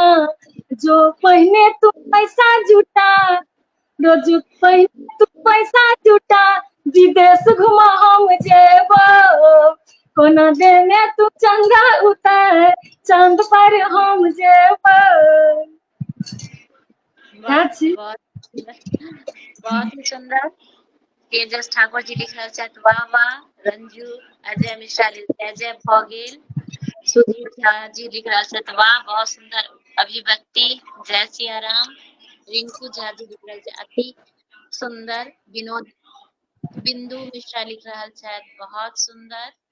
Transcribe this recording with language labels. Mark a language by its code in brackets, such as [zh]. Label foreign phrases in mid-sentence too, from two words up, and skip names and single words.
[mai] जो पहने तू पैसा जुटा, रोज पहने तू पैसा जुटा, विदेश घुमा हम जेबो। कोना दे में तू चंदा उतर, चांद पर हम जेबो। बहुत बहुत ही सुंदर। तेजस ठाकुर जी लिख रहल छथि, वाह वाह। रंजू अजय मिश्रा जय जय भऽ गेल। सुधीर झा जी लिख रहल छथि, वाह बहुत सुंदर अभिव्यक्ति, जय सिया राम। रिंकू झा जी लिख रहल छथि, अति सुंदर। विनोद बिंदु मिश्रा लिख रहल छथि, बहुत सुंदर।